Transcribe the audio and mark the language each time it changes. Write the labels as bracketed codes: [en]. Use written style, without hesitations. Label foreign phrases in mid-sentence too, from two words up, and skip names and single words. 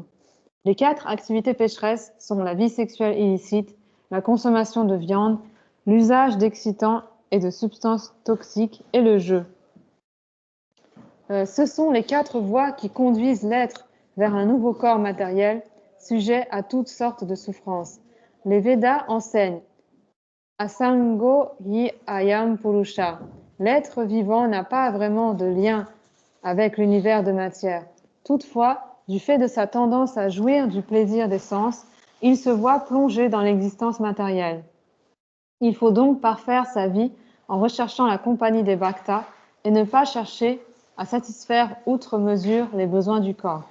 [fr] Les 4 activités pécheresses sont la vie sexuelle illicite, la consommation de viande, l'usage d'excitants et de substances toxiques et le jeu. Ce sont les 4 voies qui conduisent l'être vers un nouveau corps matériel, sujet à toutes sortes de souffrances. Les Védas enseignent [sa] Asango hi ayam purusha. [fr] L'être vivant n'a pas vraiment de lien avec l'univers de matière. Toutefois, du fait de sa tendance à jouir du plaisir des sens, il se voit plongé dans l'existence matérielle. Il faut donc parfaire sa vie en recherchant la compagnie des bhaktas et ne pas chercher à satisfaire outre mesure les besoins du corps.